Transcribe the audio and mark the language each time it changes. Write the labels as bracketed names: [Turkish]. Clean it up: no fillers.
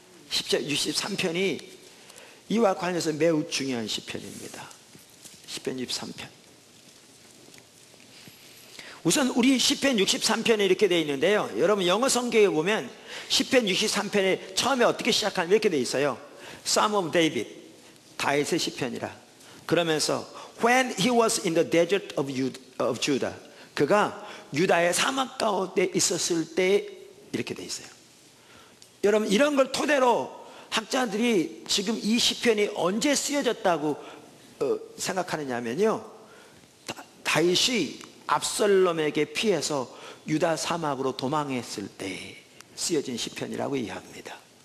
[Korean] 시편 63편이 이와 관련해서 매우 중요한 시편입니다. 시편 63편. 우선 우리 시편 63편에 이렇게 되어 있는데요, 여러분 영어 성경에 보면 시편 63편에 처음에 어떻게 시작하면 이렇게 되어 있어요. [English] Psalm of David, [Korean] 다윗의 시편이라. 그러면서 [English] When he was in the desert of Judah, [Korean] 그가 유다의 사막 가운데 있었을 때 이렇게 되어 있어요. 여러분, 이런 걸 토대로 학자들이 지금 이 시편이 언제 쓰여졌다고 생각하느냐면요, 다윗이 압살롬에게 피해서 유다 사막으로 도망했을 때 쓰여진 시편이라고 이해합니다.